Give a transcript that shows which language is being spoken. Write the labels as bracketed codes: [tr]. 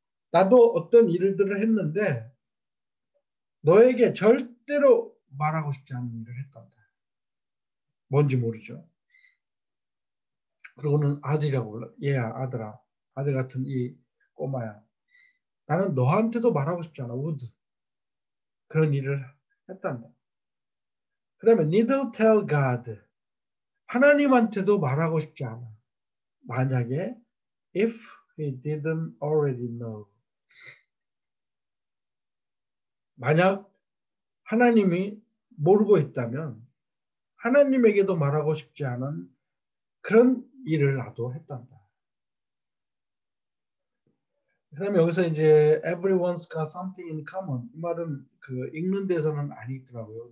[ko] 나도 어떤 일들을 했는데 너에게 절대로 말하고 싶지 않은 일을 했단다. 뭔지 모르죠. 그러고는 아들이라고 불러. 얘야 아들아. 아들 같은 이 꼬마야. 나는 너한테도 말하고 싶지 않아. would. 그런 일을 했단다. 그 다음에 [en] neither tell God. [ko] 하나님한테도 말하고 싶지 않아. 만약에 [en] if he didn't already know. [ko] 만약 하나님이 모르고 있다면 하나님에게도 말하고 싶지 않은 그런 일을 나도 했단다. 그 다음에 여기서 이제 [en] everyone's got something in common [ko] 이 말은 그 읽는 데서는 안 읽더라고요.